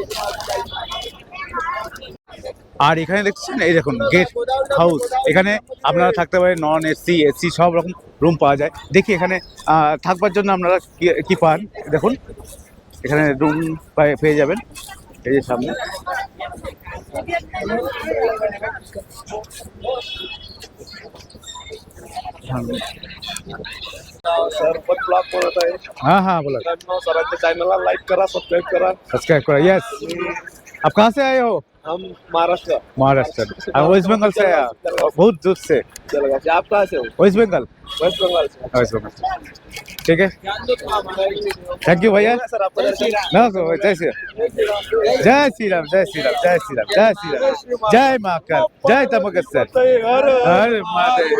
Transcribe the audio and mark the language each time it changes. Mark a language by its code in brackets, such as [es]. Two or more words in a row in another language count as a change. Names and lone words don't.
[bn] আর এখানে দেখছেন এই দেখুন গেট হাউস, এখানে আপনারা থাকতে পারেন, নন এসি এসি সব রকম রুম পাওয়া যায়। দেখি এখানে থাকবার জন্য আপনারা কি পান, দেখুন এখানে রুম পেয়ে যাবেন, এই যে সামনে। [mr] सर पण ब्लॉग बनवत आहे. हाँ हाँ बोला, मित्रांनो, सरांच्या चॅनलला लाईक करा, सबस्क्राईब करा. [hi] सब्सक्राइब करो। यस, आप कहाँ से आए हो? हम महाराष्ट्र महाराष्ट्र, वेस्ट बंगाल से आया, बहुत दूर से। चलेगा. आप कहाँ से हो? वेस्ट बंगाल, वेस्ट बंगाल से. वेस्ट बंगाल, ठीक है, [en] thank you [hi] भैया। सर आपका दर्शन. ना जय श्री राम, जय श्री राम, जय श्री राम, जय श्री राम, जय श्री राम, जय महाकाल, जय तमगेश्वर, हर महादेव।